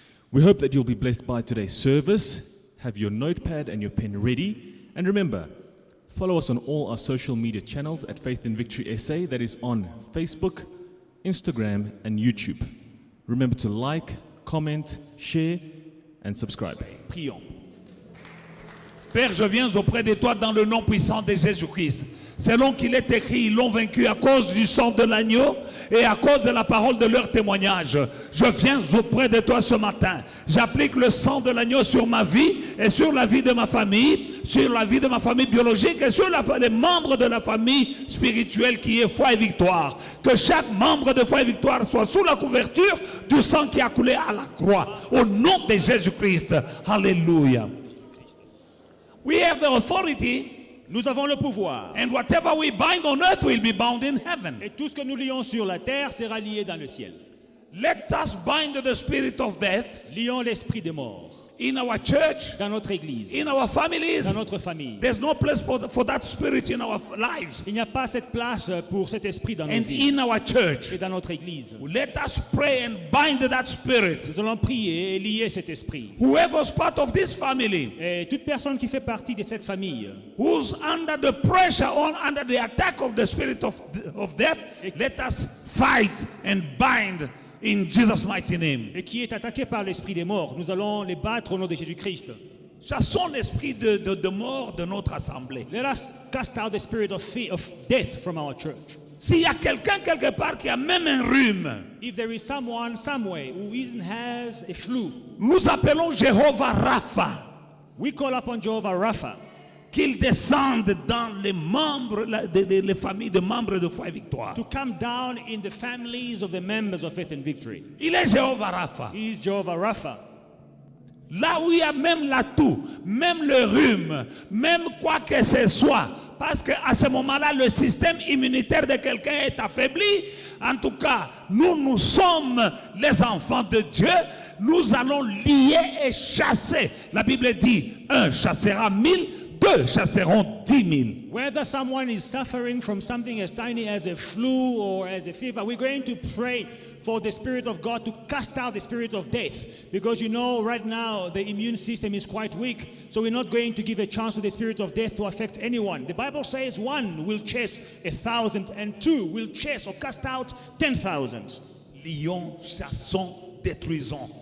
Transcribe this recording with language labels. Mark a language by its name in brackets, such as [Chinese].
[English] We hope that you'll be blessed by today's service. Have your notepad and your pen ready. And remember, follow us on all our social media channels at Faith and Victory SA, that is on Facebook, Instagram, and YouTube. Remember to like, comment, share, and subscribe. [French] Prions. Père, je viens auprès de toi dans le nom puissant de Jésus-Christ. Selon qu'il est écrit, ils l'ont vaincu à cause du sang de l'agneau et à cause de la parole de leur témoignage. Je viens auprès de toi ce matin. J'applique le sang de l'agneau sur ma vie et sur la vie de ma famille, sur la vie de ma famille biologique et sur les membres de la famille spirituelle qui est foi et victoire. Que chaque membre de foi et victoire soit sous la couverture du sang qui a coulé à la croix. Au nom de Jésus-Christ. Alléluia. [English] We have the authority. [French] Nous avons le pouvoir. [English] And whatever we bind on earth will be bound in heaven. [French] Et tout ce que nous lions sur la terre sera lié dans le ciel. [English] Let us bind the spirit of death. [French] Lions l'esprit de mort. [English] In our church, [French] dans notre église, [English] in our families, [French] dans notre famille. [English] There's no place for that spirit in our lives. [French] Il n'y a pas cette place pour cet esprit dans nos [English] and [French] vies. [English] In our church, [French] et dans notre église. [English] Let us pray and bind that spirit. [French] Nous allons prier et lier cet esprit. [English] Whoever's part of this family, [French] et toute personne qui fait partie de cette famille, [English] who's under the pressure or under the attack of the spirit of death, let us fight and bind. In Jesus' mighty name. [French] Et qui est attaqué par l'esprit des morts, nous allons les battre au nom de Jésus-Christ. Chassons l'esprit de mort de notre assemblée. [English] Let us cast out the spirit of death from our church. [French] S'il y a quelqu'un quelque part qui a même un rhume, [English] if there is someone somewhere who has a flu, [French] nous appelons Jéhovah Rapha. [English] We call upon Jehovah Rapha. [French] Qu'il descende dans les membres, les familles de membres de foi et victoire. [English] To come down in the families of the members of Faith and Victory. [French] Il est Jéhovah Rapha. [English] He is Jehovah Rapha. [French] Là où il y a même la toux, même le rhume, même quoi que ce soit, parce qu'à ce moment-là, le système immunitaire de quelqu'un est affaibli. En tout cas, nous sommes les enfants de Dieu. Nous allons lier et chasser. La Bible dit, un chassera 1000. Deux chasseront 10,000. [English] Whether someone is suffering from something as tiny as a flu or as a fever, we're going to pray for the Spirit of God to cast out the spirit of death. Because you know, right now, the immune system is quite weak. So we're not going to give a chance to the spirit of death to affect anyone. The Bible says 1 will chase 1,000 and 2 will chase or cast out 10,000. [French] Lions, chassons, détruisons.